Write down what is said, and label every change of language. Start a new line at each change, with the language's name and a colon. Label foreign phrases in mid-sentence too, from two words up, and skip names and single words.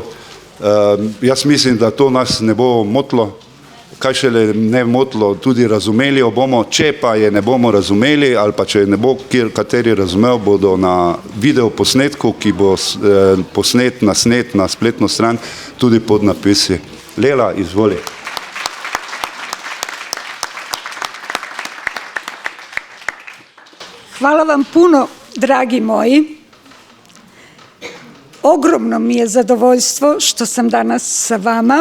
Slovenian: Jaz mislim, da to nas ne bo motilo, kaj šele ne motilo, tudi razumeli jo bomo. Če pa je ne bomo razumeli ali pa če ne bo kateri razumel, bodo na video posnetku, ki bo posnet na spletno stran, tudi pod napisi. Lela, izvoli.
Serbian: Hvala vam puno, dragi moji. Ogromno mi je zadovoljstvo što sam danas sa vama.